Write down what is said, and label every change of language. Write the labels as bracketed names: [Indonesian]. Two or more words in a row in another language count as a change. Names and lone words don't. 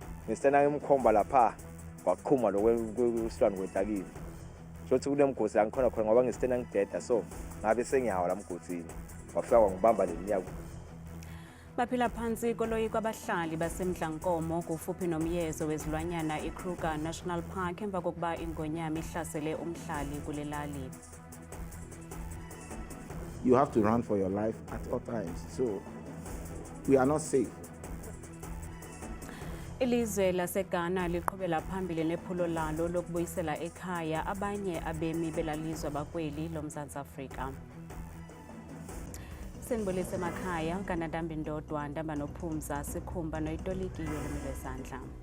[Swati] ngisena ngimkhomba lapha kwaqhuma lokwesilwane kwetakini shothi kunemgosi la ngikhona khona ngoba ngisitena ngideda so ngabe sengiyawa la mgosini wafika kwangibamba leniyaku. [Xhosa] Baphila phansi koloyiko abahlali basemdlankomo kufuphi nomyezo wezilwanyana iKruger National Park emva kokuba ingonyama ihlasele umhlali kule lali. [English] You have to run for your life at all times, so we are not safe. [Xhosa] Ilizwe laseGhana liqhubela phambili nephulo lalo lokubuyisela ekhaya abanye abemi belalizwe bakweli loMzantsi Afrika. Senibulise emakhaya uKanadambi Ndodwa Ndamba noPhumza Sikhumba noYitoliki Yolumile Sandla.